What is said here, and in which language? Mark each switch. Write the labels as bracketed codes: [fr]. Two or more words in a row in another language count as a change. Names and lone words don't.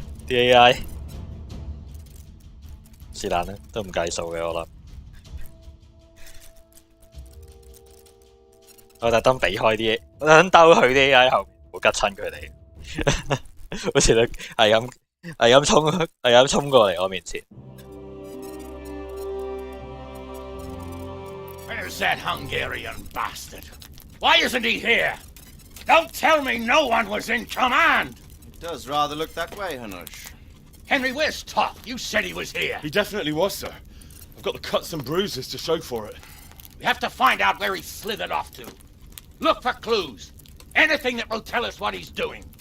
[yue] 啲 AI 是但啦，都唔計數嘅我諗。我特登避開啲，我特登兜去啲 AI 後面，冇吉親佢哋，好似佢係咁衝過嚟我面前。 [en] Where's that Hungarian bastard? Why isn't he here? Don't tell me no one was in command! It does rather look that way, Hanush. Henry, where's Top? You said he was here. He definitely was, sir. I've got the cuts and bruises to show for it. We have to find out where he slithered off to. Look for clues. Anything that will tell us what he's doing.